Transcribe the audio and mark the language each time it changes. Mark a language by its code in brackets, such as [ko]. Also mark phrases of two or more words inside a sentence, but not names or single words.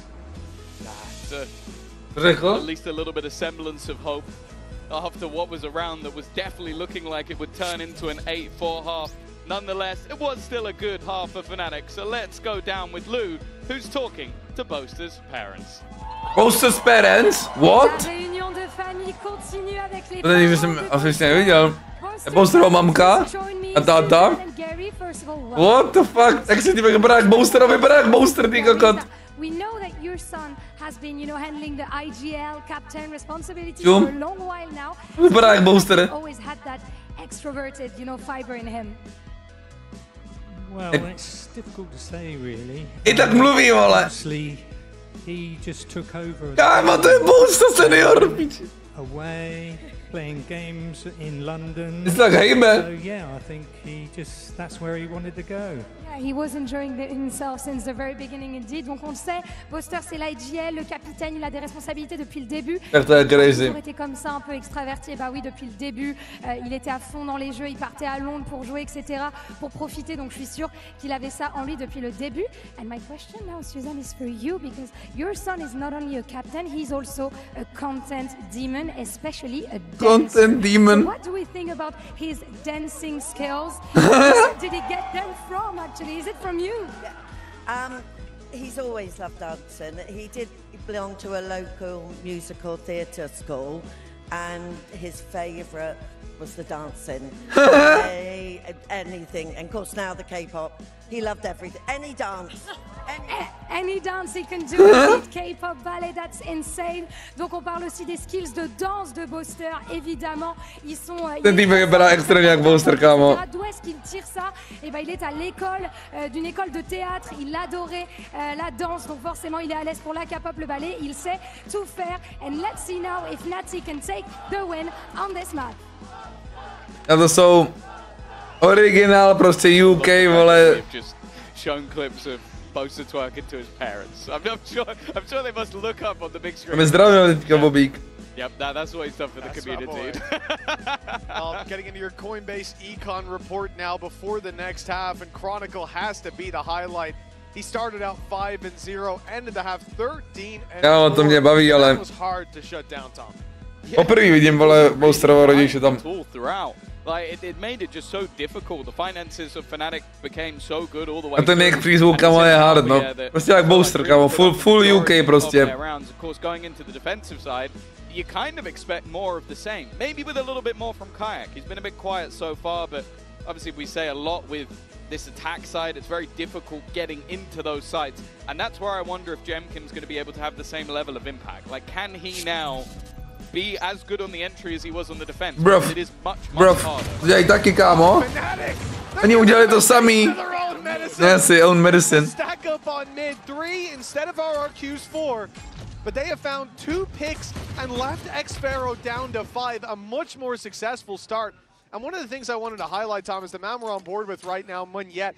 [en] At least a little bit of semblance of hope after what was a round that was definitely looking like it would turn into an 8-4 half. Nonetheless, it was still a good half for Fnatic, so let's go down with Lou, who's talking to Boaster's parents. Boaster's parents? What? [cs] To jsem asi neviděl. Je Boasterova mamka a táta? [en] What the fuck? [cs] Jak se ti vypadá jak Boaster, vypadá jak Boaster, ty kokot. [en] We know that your son has been, handling the IGL captain responsibilities for a long while now. [cs] Vypadá jak Boaster. [en] Always had that extroverted, fiber in him. Well, it's difficult to say, really. [cs] I tak mluví, vole. [en] He just took over. [cs] Kámo, to je Boaster senior. [en] Away, playing games in London. It's like, hey, man. So yeah, I think that's where he wanted to go. Yeah, he was enjoying himself since the very beginning indeed. [fr] Donc on le sait, Boaster c'est l'IGL, le capitaine, il a des responsabilités depuis le début. Il a toujours été comme ça, un peu extraverti. Bah oui, depuis le début, il était à fond dans les jeux, il partait à Londres pour jouer, etc., pour profiter. Donc je suis sûre qu'il avait ça en lui depuis le début. [en] And my question now, Suzanne, is for you because your son is not only a captain, he's also a content demon, especially a dancer. Content demon. So what do we think about his dancing skills? Where did he get them from, actually? Is it from you? He's always loved dancing. He did belong to a local musical theatre school, and his favourite was the dancing. Anything, and of course now the K-pop. He loved everything. Any dance. Any dance he can do. K-pop, ballet, that's insane. [fr] Donc on parle aussi des skills de danse de Boaster, évidemment. Ils sont... [cs] Ten typ vypadá extrémně jak Boaster, kámo. [fr] D'où est-ce qu'il tire ça? Et ben il est à l'école, d'une école de théâtre. Il adorait la danse, donc forcément il est à l'aise pour la K-pop, le ballet. Il sait tout faire. [en] And let's see now if Natty can take the win on this map. [cs] A to jsou originál prostě UK, vole. [en] Shown clips of Boaster twerking to his parents. I'm sure they must look up on the big screen. [cs] Mě zdravil teďka, Bobík. [en] Yep, that's what he's done for the community. Getting into your Coinbase econ report now before the next half, and Chronicle has to be the highlight. He started out 5-0, ended the half 13-4. [cs] Jo, to mě baví, ale... [en] That was hard to shut down, Tom. [cs] Poprvé vidím, vole, Boasterova rodiče tam. [en] Like it made it just so difficult. The finances of Fnatic became so good all the way. [cs] A ten jejich přízvuk, kamo, je hard, no. Prostě jak Boaster, kamo, full UK prostě. [en] Of course, going into the defensive side, you kind of expect more of the same. Maybe with a little bit more from Kayak. He's been a bit quiet so far, but obviously we say a lot with this attack side. It's very difficult getting into those sites. And that's where I wonder if Jemkin's going to be able to have the same level of impact. Like, can he now be as good on the entry as he was on the defense? It is much harder. [cs] Udělej taky, kámo. Oni udělali to samý. [en] Yes, own medicine. Stack up on mid 3 instead of RRQ's 4. But they have found 2 picks and left X-Pharaoh down to 5. A much more successful start. And one of the things I wanted to highlight, Tom, is the man we're on board with right now, Monyet.